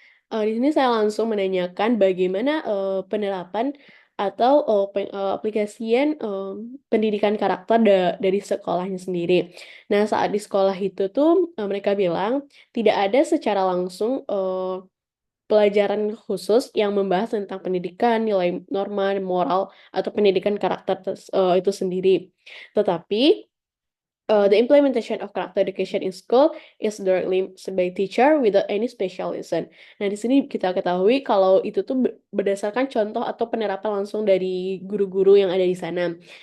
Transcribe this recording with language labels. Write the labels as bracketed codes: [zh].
[id] Di sini saya langsung menanyakan bagaimana penerapan atau aplikasian pendidikan karakter dari sekolahnya sendiri. Nah, saat di sekolah itu tuh mereka bilang tidak ada secara langsung pelajaran khusus yang membahas tentang pendidikan, nilai norma, moral, atau pendidikan karakter itu sendiri. Tetapi [en] the implementation of character education in school is directly by teacher without any specialism. [id] Nah, di sini kita ketahui kalau itu tuh berdasarkan contoh atau penerapan langsung dari guru-guru yang ada di sana.